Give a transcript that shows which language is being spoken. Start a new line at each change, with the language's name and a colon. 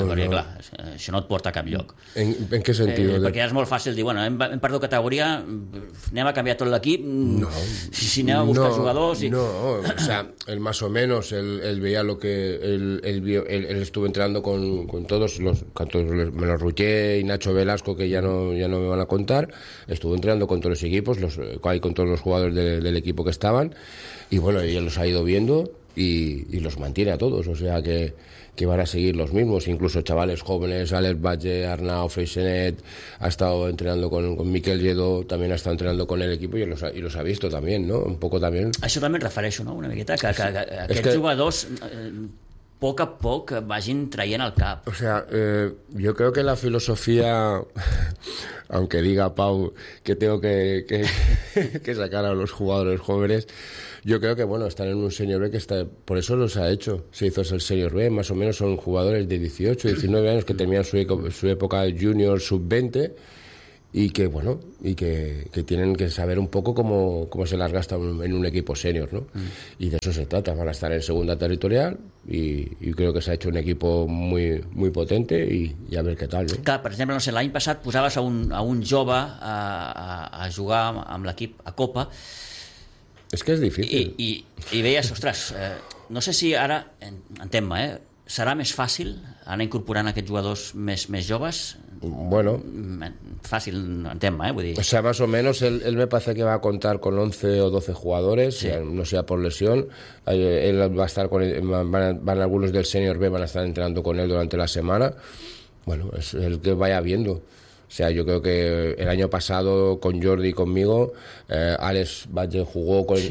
Catalan: Clar, això no et porta a cap lloc. En què sentit? Perquè és molt fàcil dir, bueno, hem perdut categoria, anem a canviar tot l'equip, no, si anem a buscar jugadors...
Spanish: No, o sea, el más o menos, el veía lo que... Él estuvo entrenando con todos los... Menos Rugger y Nacho Velasco, que ya no me van a contar. Estuvo entrenando con todos los equipos, con todos los jugadores del equipo que estaban. Y bueno, él los ha ido viendo y los mantiene a todos. O sea que van a seguir los mismos, incluso chavales jóvenes, Alex Valle, Arnau, Freixenet, ha estado entrenando con Miquel Lledó, también ha estado entrenando con el equipo y los ha visto también, ¿no? Un poco también.
Catalan: Això també et refereixo, no? Una miqueta, que aquests jugadors poc a poc vagin traient el cap.
Spanish: O sea, yo creo que la filosofía, aunque diga Pau que tengo que sacar a los jugadores jóvenes, yo creo que, bueno, están en un Senior B que está... Por eso los ha hecho. Se hizo el Senior B, más o menos son jugadores de 18, 19 años que terminan su época junior, sub-20, y que bueno, y que tienen que saber un poco cómo se las gasta en un equipo senior, ¿no? Y de eso se trata. Van a estar en segunda territorial y creo que se ha hecho un equipo muy muy potente y a ver qué tal, ¿no?
Catalan: Claro, per exemple, no sé, l'any passat posaves a un jove a jugar amb l'equip a Copa. És que és difícil. I veies, ostres, no sé si ara, entén-me, serà més fàcil anar incorporant aquests jugadors més joves? Bueno, fàcil, entén-me, vull dir...
Spanish: O sea, más o menos, él me parece que va a contar con 11 o 12 jugadores, sí. No sea por lesión. Él va a estar con... Van algunos del Senior B, van a estar entrenando con él durante la semana. Bueno, es el que vaya viendo. O sea, yo creo que el año pasado con Jordi y conmigo, Alex Badger jugó con, sí.